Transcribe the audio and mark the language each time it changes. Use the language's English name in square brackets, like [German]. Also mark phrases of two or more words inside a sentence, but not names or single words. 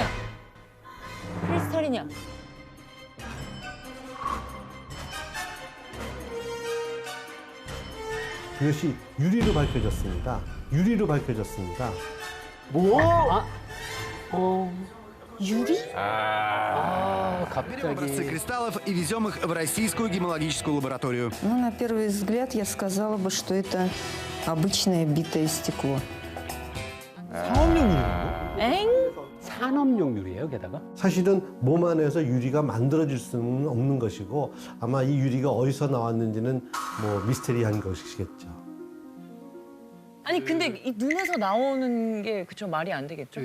[Korean] 크리스탈이냐? 이것이 유리로 밝혀졌습니다. 유리로 밝혀졌습니다. 유리? [Russian] Берем образцы кристаллов и везем их в российскую гемологическую лабораторию. Ну, на первый взгляд, я сказала бы, что это обычное битое стекло. [Korean] 엥? 산업용 유리예요, 게다가. 사실은 몸 안에서 유리가 만들어질 수는 없는 것이고 아마 이 유리가 어디서 나왔는지는 뭐 미스테리한 것이겠죠. 아니 근데 이 눈에서 나오는 게 그쵸 말이 안 되겠죠?